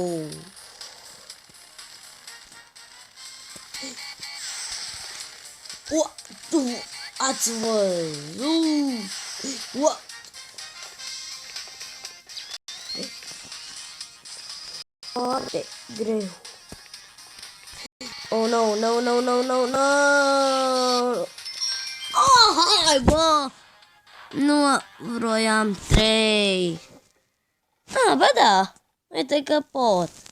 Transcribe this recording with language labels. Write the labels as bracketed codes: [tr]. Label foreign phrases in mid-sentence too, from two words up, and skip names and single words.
[ro] Ați văzut? Foarte greu. [en] Oh, no, no, no, no, no, no! [ro] Oh, hai, bă! Nu vroiam 3. Ah, ba da! Uite că pot.